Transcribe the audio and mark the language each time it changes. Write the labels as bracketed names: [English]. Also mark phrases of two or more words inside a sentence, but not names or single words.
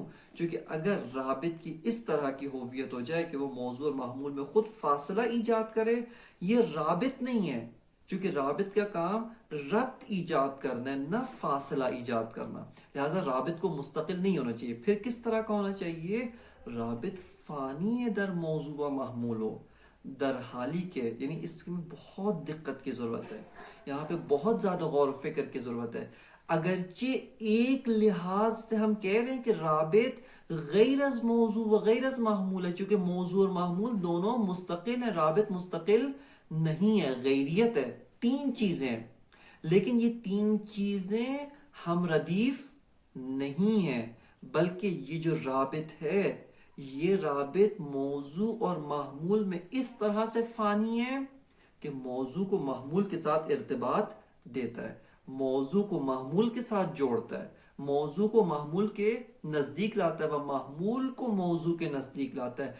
[Urdu] چونکہ اگر رابط کی اس طرح کی ہوویت ہو جائے کہ وہ موضوع اور محمول میں خود فاصلہ ایجاد کرے، یہ رابط نہیں ہے، چونکہ رابط کا کام ربط ایجاد کرنا ہے، نہ فاصلہ ایجاد کرنا. لہٰذا رابط کو مستقل نہیں ہونا چاہیے. پھر کس طرح کا ہونا چاہیے؟ رابط فانی در موضوع و محمول ہو، [Persian] در حالی کے، [Urdu] یعنی اس میں بہت دقت کی ضرورت ہے، یہاں پہ بہت زیادہ غور و فکر کی ضرورت ہے. اگرچہ ایک لحاظ سے ہم کہہ رہے ہیں کہ رابط [Persian] غیر از موضوع و غیر از محمول [Urdu] ہے، چونکہ موضوع اور محمول دونوں مستقل ہیں، رابط مستقل نہیں ہے، غیریت ہے، تین چیزیں ہیں، لیکن یہ تین چیزیں ہم ردیف نہیں ہیں، بلکہ یہ جو رابط ہے یہ رابط موضوع اور محمول میں اس طرح سے فانی ہے کہ موضوع کو محمول کے ساتھ ارتباط دیتا ہے، موضوع کو محمول کے ساتھ جوڑتا ہے، موضوع کو محمول کے نزدیک لاتا ہے، وہ محمول کو موضوع کے نزدیک لاتا ہے.